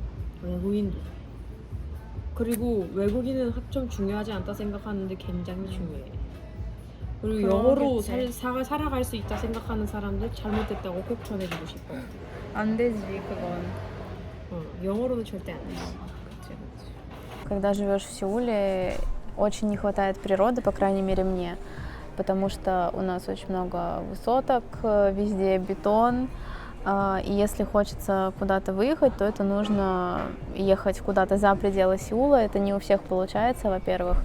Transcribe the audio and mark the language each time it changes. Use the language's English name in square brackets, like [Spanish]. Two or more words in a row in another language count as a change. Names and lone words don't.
[Korean] 외국인도. 그리고 외국인은 학점 중요하지 않다 생각하는데 굉장히 중요해. 그리고 영어로 살아갈 수 있다 생각하는 사람들 잘못됐다고 꼭 전해주고 싶어. 안 되지, 그건. 영어로는 절대 안 돼. [Russian] Когда живешь в Сеуле, очень не хватает природы, по крайней мере мне, потому что у нас очень много высоток, везде бетон, и если хочется куда-то выехать, то это нужно ехать куда-то за пределы Сеула, это не у всех получается, во-первых.